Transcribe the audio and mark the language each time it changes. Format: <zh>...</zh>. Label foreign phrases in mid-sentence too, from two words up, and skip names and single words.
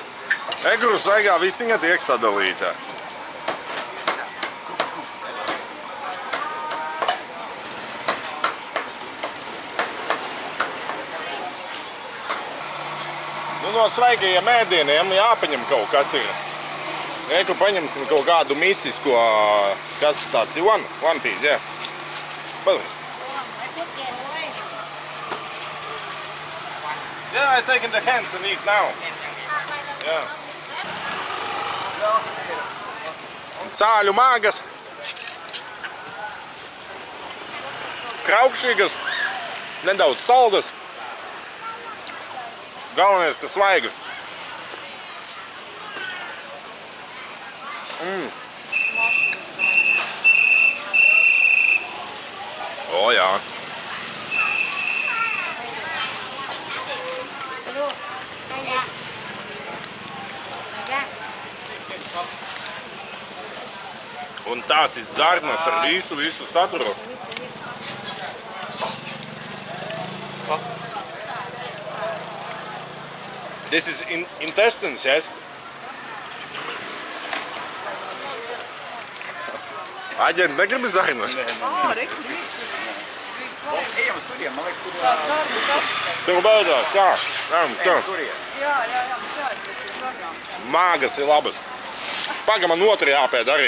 <lv>Eguru svaigā vistiņa tiek sadalīta. No svaigajiem ēdieniem jāpaņem kaut kas ir. Eku paņemsim kaut kādu mistisko, kas tāds ir</lv> <en>one piece,</en> <lv>jā. Padod.</lv> <en>Yeah, I take in the hands and eat now.</en> <lv>Jā. Cāļu māgas. Kraukšīgas. Nedaudz saldas. Galvenais, ka svaigas. O, jā. Un tās ir zarnas ar visu saturu.</lv> <en>This is intestines, yes?</en> <lv>Aģenti negribi zarnas? Ejam uz turiem, man liekas, tur Tev beidzās, kā? ejam uz turiem. Jā, mums jāaiziet uz zarnām. Māgas ir labas. Paga man otru jāpēd arī.</lv>